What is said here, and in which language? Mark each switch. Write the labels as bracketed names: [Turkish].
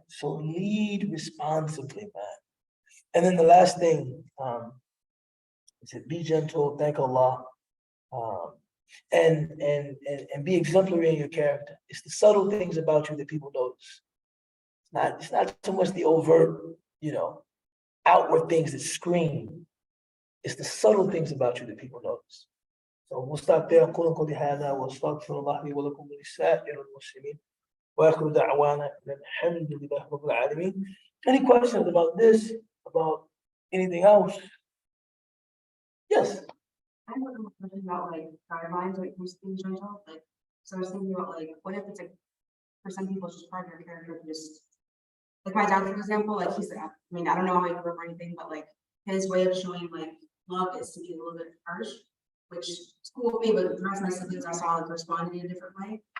[English] So lead responsibly, man. And then the last thing, it said, be gentle, thank Allah, and be exemplary in your character. It's the subtle things about you that people notice. It's It's not so much the overt, outward things that scream. It's the subtle things about you that people notice. So we'll stop there. [Arabic] أقول قولي هذا وأستغفر الله لي ولكم ولسائر المسلمين وآخر دعوانا أن الحمد لله رب العالمين. [English] Any questions about this? About anything else? Yes. I have a question about like guidelines when it comes to being gentle. Like, so I was thinking about like, what if it's like, for some people, it's just part of their character to just, like my dad, for example, like he's, I mean, I don't know how he grew up or anything, but like his way of showing like love is to be a little bit harsh, which is cool with me, but the rest of my siblings I saw like responded in a different way.